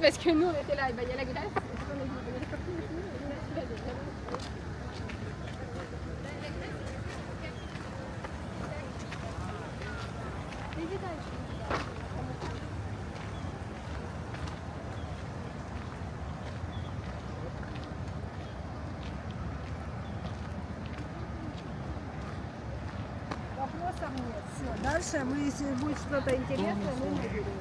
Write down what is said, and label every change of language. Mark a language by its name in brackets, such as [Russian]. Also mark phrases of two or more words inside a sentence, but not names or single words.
[French] Parce que nous on était là, et ben, il y a la glace. Et puis, on est sortis aussi, et là, il y a la glace. Les étages. [Russian] Дальше вы, если будет что-то интересное, мы